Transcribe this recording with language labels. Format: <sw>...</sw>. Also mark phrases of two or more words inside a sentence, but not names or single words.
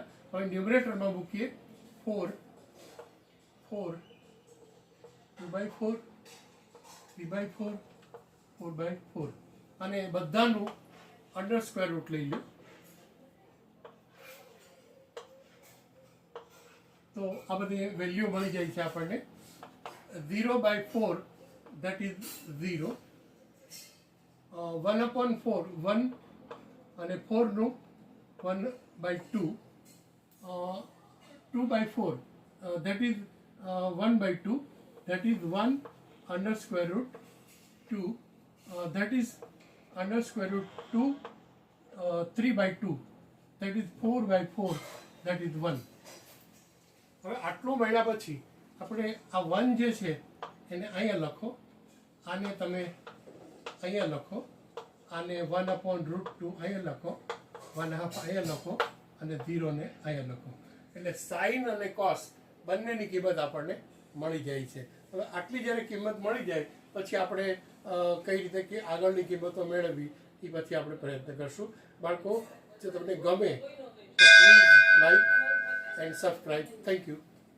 <gu>હવે ન્યુમરેટરમાં મૂકીએ 4, 2/4, 3/4, 4/4 અને બધાનું</gu> <en>under square root</en> <gu>લઈ લો। તો આ બધી વેલ્યુ મળી જાય છે આપણને।</gu> <en>0/4 that is 0, 1/4 1 અને 4 નું 1/2, 2/4 that is 1/2, that is 1 under square root 2, that is under square root 2, 3/2, that is 4/4, that is 1।</en> <gu>હવે આટલું મળ્યા પછી આપણે આ 1 જે છે એને અહીંયા લખો, આને તમે અહીંયા લખો, આને 1/√2 અહીંયા લખો, 1/2 અહીંયા લખો અને 0 ને અહીંયા લખો। એટલે સાઇન અને કોસ બંનેની કિંમત આપણને મળી જાય છે। હવે આટલી જ્યારે કિંમત મળી જાય પછી આપણે કઈ રીતે કે આગળની કિંમતો મેળવવી એ પછી આપણે પ્રયત્ન કરશું। બાળકો, જો તમને ગમે તો</gu> <en>please like and subscribe. Thank you.</en>